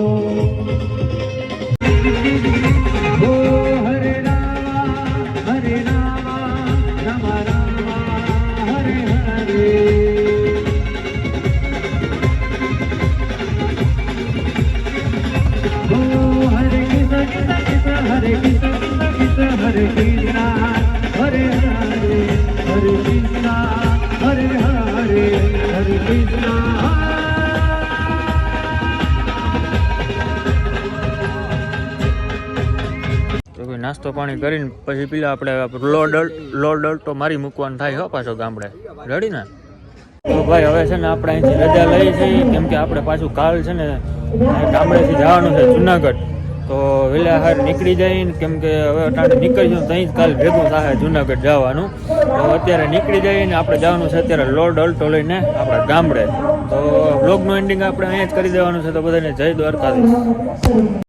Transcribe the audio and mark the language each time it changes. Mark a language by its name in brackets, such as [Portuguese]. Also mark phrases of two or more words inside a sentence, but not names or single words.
[Sanskrit] हो हरे रामा राम रामा हरे हरे हरे कृष्ण कृष्ण कृष्ण हरे कृष्ण कृष्ण कृष्ण हरे कृष्ण हरे हरे हरे कृष्ण हरे हरे हरे कृष्ण [Gujarati] તો કોઈ નાસ્તો પાણી કરીને પછી પેલા આપણે લોડ તો મારી મૂકવાનું થાય હો પાછો ગામડે રેડી ને તો ભાઈ હવે છે ને આપણે અહીંથી રજા લઈ છીએ કેમ કે આપણે પાછું કાલ છે ને ગામડેથી જવાનું છે જુનાગઢ તો વહેલા હાર નીકળી જાય ને કેમ કે હવે અટાણે નીકળીશું તો અહીં જ કાલ ભેગું થાય જુનાગઢ જવાનું તો અત્યારે નીકળી જઈએ ને આપણે જવાનું છે અત્યારે લોડ અલ્ટો લઈને આપણે ગામડે તો બ્લોગનું એન્ડિંગ આપણે અહીંયા જ કરી દેવાનું છે તો બધાને જય દ્વારકાધીશ